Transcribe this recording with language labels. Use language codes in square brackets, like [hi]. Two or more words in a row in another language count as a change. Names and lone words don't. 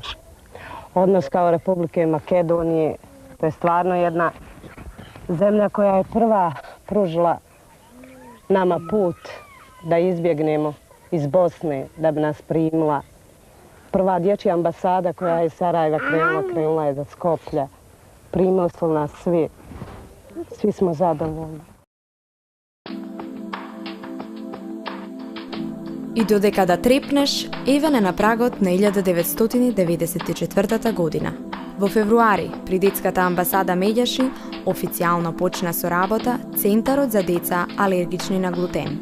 [bs] Odnos kao Republike Makedonije, to je stvarno jedna zemlja koja je prva pružila nama put da izbjegnemo iz Bosne, da bi nas primila. Prva dječja ambasada koja je iz Sarajeva krenula je do Skoplja. Primili su nas svi. Svi smo zadovoljni. [mk] И додека да трепнеш, еве на прагот на 1994 година. Во февруари, при детската амбасада Медјаши, официјално почна со работа Центарот за деца алергични на глутен.